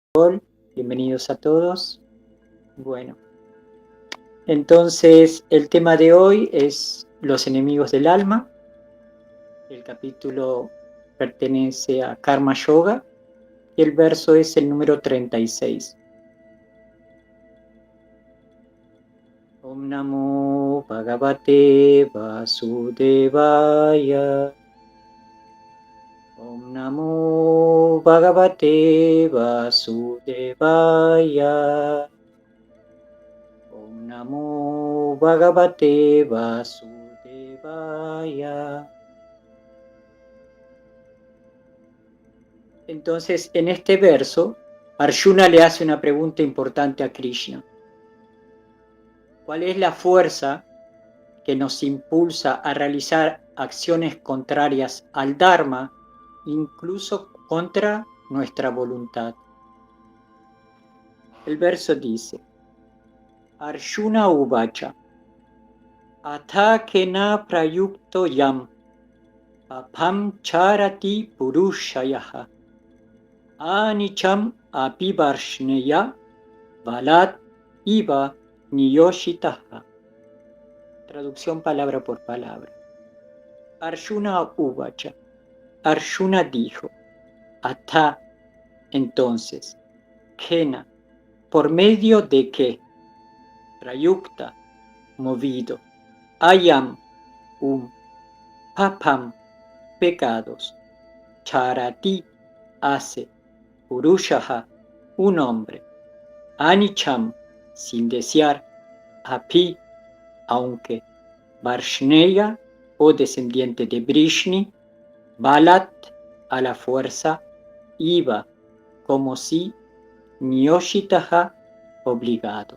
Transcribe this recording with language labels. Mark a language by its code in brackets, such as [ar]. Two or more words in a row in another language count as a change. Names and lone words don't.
[es] Bienvenidos a todos. Bueno, entonces el tema de hoy es los enemigos del alma. El capítulo pertenece a Karma Yoga y el verso es el número 36. [sa] ॐ नमो भगवते वासुदेवाय. ॐ नमो भगवते वासुदेवाय. ॐ नमो भगवते वासुदेवाय. [es] Entonces, en este verso, Arjuna le hace una pregunta importante a Krishna. ¿Cuál es la fuerza que nos impulsa a realizar acciones contrarias al Dharma, incluso contra nuestra voluntad? El verso dice: [sa] अर्जुन उवाच अथ केन प्रयुक्तो ऽयं पापं चरति पूरुषः अनिच्छन् अपि वार्ष्णेय बलात् इव नियोजितः. [es] Traducción palabra por palabra. [sa] अर्जुन उवाच. [es] Arjuna dijo: Atha, entonces, Kena, por medio de qué, Prayukta, movido, Ayam, Papam, pecados, Charati, hace, Purushaha, un hombre, Anicham, sin desear, Api, aunque, Varshneya, o descendiente de Vrishni, Balat, a la fuerza, Iva, como si, Niyoshitaha, obligado.